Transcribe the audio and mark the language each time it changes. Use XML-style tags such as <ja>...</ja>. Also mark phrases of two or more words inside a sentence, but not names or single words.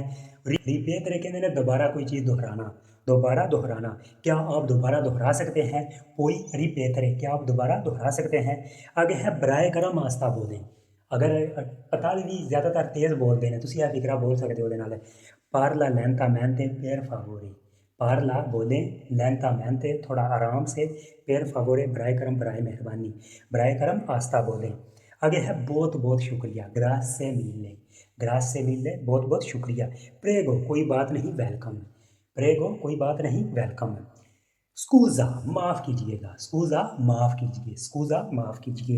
<hi>रिपेतरे के मैंने दोबारा कोई चीज़ दोहराना, दोबारा दोहराना, क्या आप दोबारा दोहरा सकते हैं।</hi> <it>puoi ripetere,</it> <hi>क्या आप दोबारा दोहरा सकते हैं। आगे है बराए करम आस्ता बोलें, अगर इतालवी ज़्यादातर तेज़ बोलते हैं तो यह फ़िक्रा बोल सकते हो नाल</hi> <it>parla lentamente per favore,</it> <hi>पार्ला बोलें lentamente थोड़ा आराम से,</hi> <it>per favore</it> <hi>बराए करम, बराए मेहरबानी, बराए करम आस्ता बोलें। आगे है बहुत बहुत शुक्रिया,</hi> <it>grazie mille, grazie mille</it> <hi>बहुत बहुत शुक्रिया। प्रेगो कोई बात नहीं, वेलकम, प्रेगो कोई बात नहीं, वेलकम। स्कूज़ा माफ़ कीजिएगा, स्कूज़ा माफ़ कीजिए, स्कूज़ा माफ़ कीजिए।</hi>